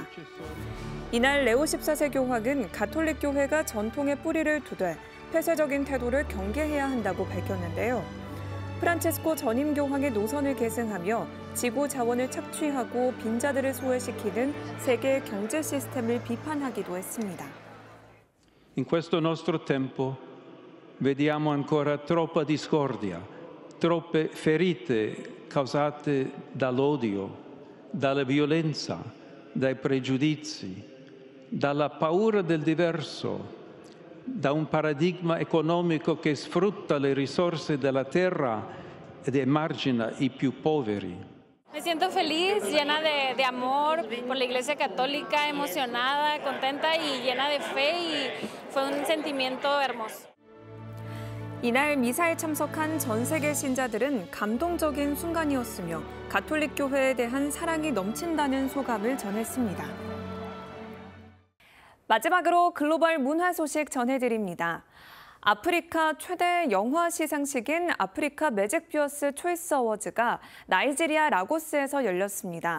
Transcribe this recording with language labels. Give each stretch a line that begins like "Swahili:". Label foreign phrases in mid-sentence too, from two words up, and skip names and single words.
Korean: 이날 레오 14세 교황은 가톨릭 교회가 전통의 뿌리를 두되 폐쇄적인 태도를 경계해야 한다고 밝혔는데요. 프란체스코 전임 교황의 노선을 계승하며 지구 자원을 착취하고 빈자들을 소외시키는 세계 경제 시스템을 비판하기도 했습니다.
Italian: In questo nostro tempo vediamo ancora troppa discordia, troppe ferite causate dall'odio, dalla violenza, dai pregiudizi, dalla paura del diverso, da un paradigma economico che sfrutta le risorse della terra ed emargina i più poveri.
Spanish: Me siento feliz, llena de amor por la Iglesia Católica, emocionada, contenta y llena de fe y fue un sentimiento hermoso.
Korean: 이날 미사에 참석한 전 세계 신자들은 감동적인 순간이었으며 가톨릭 교회에 대한 사랑이 넘친다는 소감을 전했습니다. 마지막으로 글로벌 문화 소식 전해드립니다. 아프리카 최대 영화 시상식인 아프리카 매직 뷰어스 초이스 어워즈가 나이지리아 라고스에서 열렸습니다.